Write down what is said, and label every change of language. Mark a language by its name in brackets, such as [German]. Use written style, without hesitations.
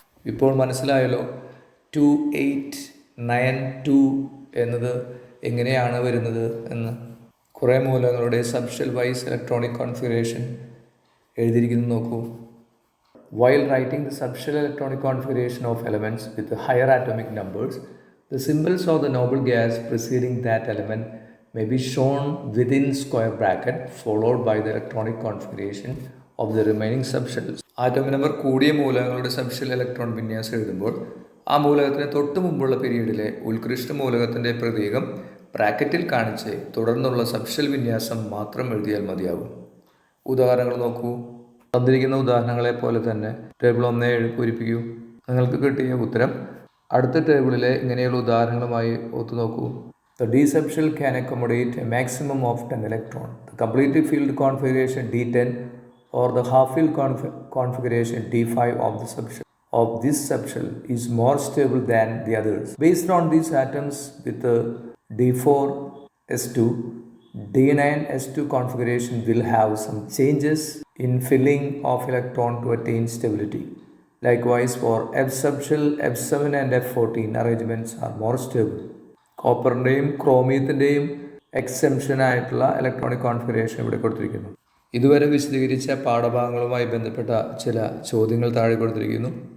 [Malayalam] ഇപ്പോൾ മനസ്സിലായല്ലോ 2892 എന്നത് എങ്ങനെയാണ് വരുന്നത് എന്ന്. കുറേ മൂലകങ്ങളുടെ sub shell vice electronic configuration എഴുതിയിരിക്കുന്നത് നോക്കൂ. [English] While writing the subshell electronic configuration of elements with higher atomic numbers, the symbols of the noble gas preceding that element may be shown within square bracket followed by the electronic configuration of the remaining subshells. [Malayalam] Atomic number കൂടിയ മൂലകങ്ങളുടെ subshell electron വിന്യാസം എഴുതുമ്പോൾ ആ മൂലകത്തിന് തൊട്ട് മുമ്പുള്ള പീരീഡിലെ ഉത്കൃഷ്ട മൂലകത്തിൻ്റെ പ്രതീകം ബ്രാക്കറ്റിൽ കാണിച്ച് തുടർന്നുള്ള സബ്ഷെൽ വിന്യാസം മാത്രം എഴുതിയാൽ മതിയാകും. ഉദാഹരണങ്ങൾ നോക്കൂ. തന്നിരിക്കുന്ന ഉദാഹരണങ്ങളെ പോലെ തന്നെ ടേബിൾ 1.7 പൂരിപ്പിക്കൂ. നിങ്ങൾക്ക് കിട്ടിയ ഉത്തരം അടുത്ത ടേബിളിലെ ഇങ്ങനെയുള്ള ഉദാഹരണങ്ങളുമായി ഒത്തുനോക്കൂ. [English] The d subshell can accommodate a maximum of 10 electrons. The complete field configuration D10 or the half field configuration D5 of this subshell is more stable than the others. Based on these atoms with the D4 S2, D9 S2 configuration will have some changes in filling of electron to attain stability. Likewise, for F subshell, F7 and F14 arrangements are more stable. [Malayalam] കോപ്പറിൻ്റെയും ക്രോമിയത്തിൻ്റെയും exemption ആയിട്ടുള്ള electronic configuration ഇവിടെ കൊടുത്തിരിക്കുന്നു. ഇതുവരെ വിശദീകരിച്ച പാഠഭാഗങ്ങളുമായി ബന്ധപ്പെട്ട ചില ചോദ്യങ്ങൾ താഴെ കൊടുത്തിരിക്കുന്നു.